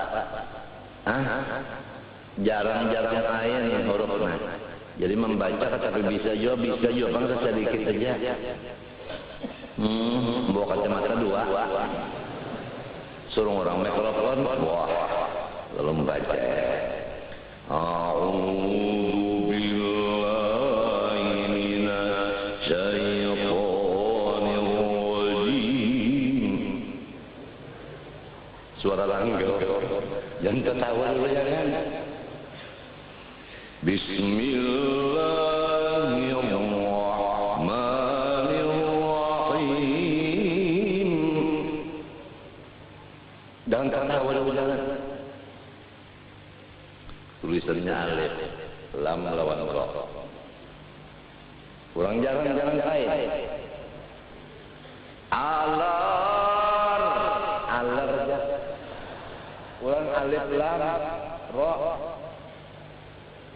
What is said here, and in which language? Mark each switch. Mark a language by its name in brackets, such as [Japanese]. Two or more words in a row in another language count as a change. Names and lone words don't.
[Banjar] Jarang-jarang ain hurufnya. Jadi membaca tapi bisa juga bangsa sedikit saja. Bawa kacamata dua. Suruh orang mikrofon, wah, lalu membaca. [Arabic] أعوذ بالله من الشيطان الرجيم. [Banjar] Suara langgeng. Jangan ketawa dulu jangan. Bismillahirrahmanirrahim. Jangan tertawa dulu jangan. Tulisannya alif, lam lawan ra. Kurang jarang kait. Alar aja. Kurang alif lam ra.